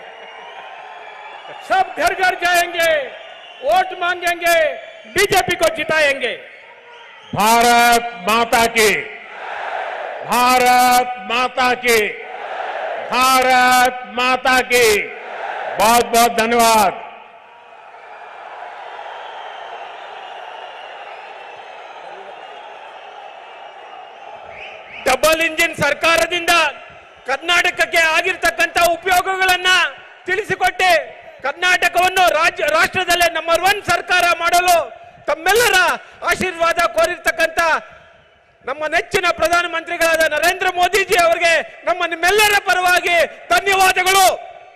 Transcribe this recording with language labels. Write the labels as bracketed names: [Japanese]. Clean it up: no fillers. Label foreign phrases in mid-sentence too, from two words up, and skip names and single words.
[Hindi] सब घर घर जाएंगे, वोट मांगेंगे, बीजेपी को जिताएंगे। भारत माता की, भारत माता की, भारत माता की। बहुत बहुत धन्यवाद। [English] double engine [Kannada] ಸರ್ಕಾರದಿಂದ ಕರ್ನಾಟಕಕ್ಕೆ ಆಗಿರ್ತಕ್ಕಂಥ ಉಪಯೋಗಗಳನ್ನ ತಿಳಿಸಿಕೊಟ್ಟೆ ಕರ್ನಾಟಕವನ್ನು ರಾಷ್ಟ್ರದಲ್ಲೇ ನಂಬರ್ 1 ಸರ್ಕಾರ ಮಾಡಲು ತಮ್ಮೆಲ್ಲರ ಆಶೀರ್ವಾದ ಕೋರಿರ್ತಕ್ಕಂಥ ನಮ್ಮ ನೆಚ್ಚಿನ ಪ್ರಧಾನಮಂತ್ರಿಗಳಾದ ನರೇಂದ್ರ ಮೋದಿಜಿ ಅವರಿಗೆ ನಮ್ಮ ನಿಮ್ಮೆಲ್ಲರ ಪರವಾಗಿ ಧನ್ಯವಾದಗಳು।